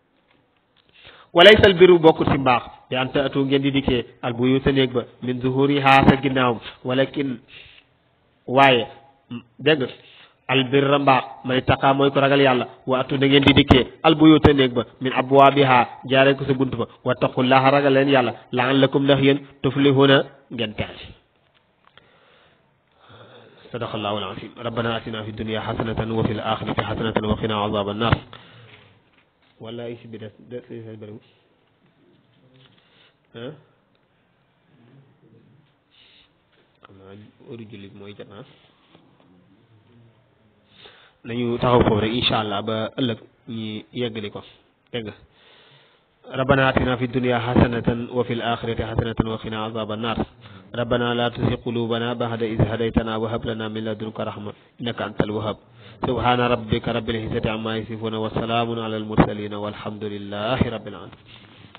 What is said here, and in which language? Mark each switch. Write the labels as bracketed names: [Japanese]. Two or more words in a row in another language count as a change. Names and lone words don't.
[Arabic] وليس البر [Wolof] bokkut ci mbaax bi [Arabic] أن تأتوا [Wolof] ngeen di dikkee [Arabic] البيوت [Wolof] néeg ba [Arabic] من ظهورها [Wolof] sa ginnaawam walakin waaye dégg nga albirra mbaax [Arabic] من اتقى [Wolof] mooy ko ragal yàlla [Arabic] وأتوا [Wolof] da ngeen di dikkee albuyuuta néeg ba [Arabic] من أبوابها [Wolof] jaaree ko sa bunt ba wattaqullaha ragal leen yàlla la'allakum ndax yéen tuflihuna ngeen texe [Arabic] صدق الله العظيم ربنا آتنا في الدنيا حسنة وفي الآخرة حسنة وقنا عذاب النار [Wolof] wala isi bi des bëriw xam naa heure jullit mooy jot na nañu taxaw foofu rek [Arabic] إن شاء الله [Wolof] ba ëllëg ñi yeggali ko dégg nga [Arabic] ربنا آتنا في الدنيا حسنة وفي الآخرة حسنة وقنا عذاب النار ربنا لا تزغ قلوبنا بعد إذ هديتنا وهب لنا من لدنك رحمة إنك أنت الوهاب سبحان ربك رب العزة عما يصفون وسلام على المرسلين والحمد لله رب العالمين